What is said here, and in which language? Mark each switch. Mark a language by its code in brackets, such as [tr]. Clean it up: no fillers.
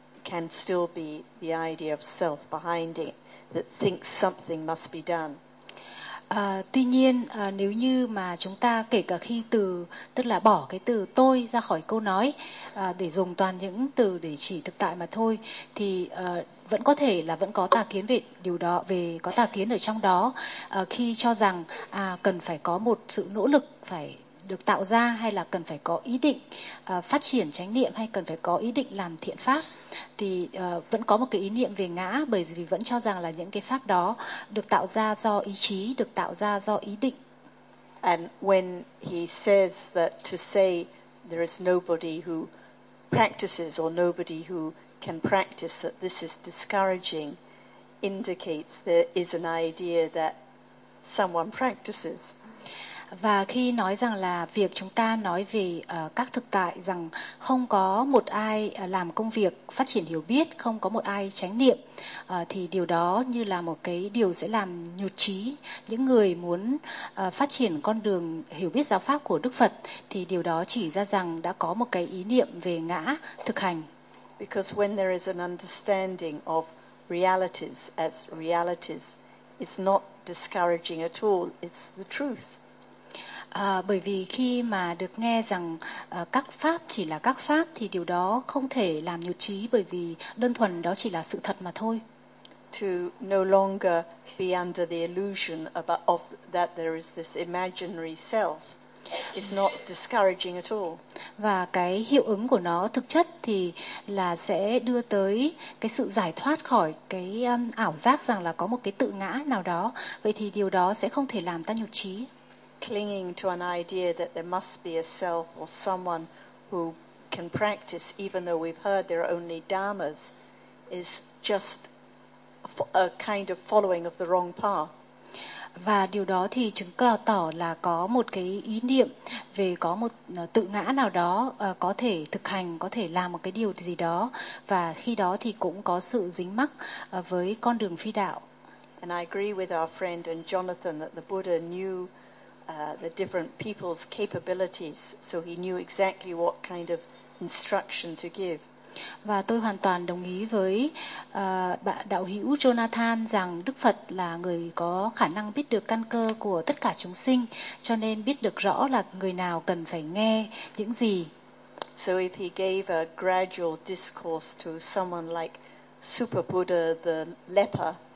[en] It can still be the idea of self behind it, that thinks something must be done. [vi] Tuy nhiên nếu như mà chúng ta kể cả khi từ, tức là bỏ cái từ tôi ra khỏi câu nói để dùng toàn những từ để chỉ thực tại mà thôi thì vẫn có thể là vẫn có tà kiến về điều đó, về có tà kiến ở trong đó khi cho rằng cần phải có một sự nỗ lực phải được tạo ra hay là cần phải có ý định phát triển chánh niệm hay cần phải có ý định làm thiện pháp thì vẫn có một cái ý niệm về ngã bởi vì vẫn cho rằng là những cái pháp đó được tạo ra do ý chí, được tạo ra do ý định. [en] And when he says that to say there is nobody who practices or nobody who can practice that this is discouraging indicates there is an idea that someone practices. [vi] Và khi nói rằng là việc chúng ta nói về các thực tại rằng không có một ai làm công việc phát triển hiểu biết, không có một ai chánh niệm, thì điều đó như là một cái điều sẽ làm nhụt chí những người muốn phát triển con đường hiểu biết giáo pháp của Đức Phật, thì điều đó chỉ ra rằng đã có một cái ý niệm về ngã thực hành. [en] Because when there is an understanding of realities as realities, it's not discouraging at all, it's the truth. [vi] Bởi vì khi mà được nghe rằng các pháp chỉ là các pháp thì điều đó không thể làm nhụt chí bởi vì đơn thuần đó chỉ là sự thật mà thôi. [en] To no longer be under the illusion of that there is this imaginary self is not discouraging at all. [vi] Và cái hiệu ứng của nó thực chất thì là sẽ đưa tới cái sự giải thoát khỏi cái ảo giác rằng là có một cái tự ngã nào đó. Vậy thì điều đó sẽ không thể làm ta nhụt chí. [en] Clinging to an idea that there must be a self or someone who can practice, even though we've heard there are only dharmas, is just a kind of following of the wrong path. [vi] Và điều đó thì chứng tỏ là có một cái ý niệm về có một tự ngã nào đó có thể thực hành, có thể làm một cái điều gì đó, và khi đó thì cũng có sự dính mắc với con đường phi đạo. [en] And I agree with our friend and Jonathan that the Buddha knew the different people's capabilities, so he knew exactly what kind of instruction to give. [vi] Và tôi hoàn toàn đồng ý với bạn đạo hữu Jonathan rằng Đức Phật là người có khả năng biết được căn cơ của tất cả chúng sinh, cho nên biết được rõ là người nào cần phải nghe những gì. [en] So if he gave a gradual discourse to someone like Super Buddha the leper,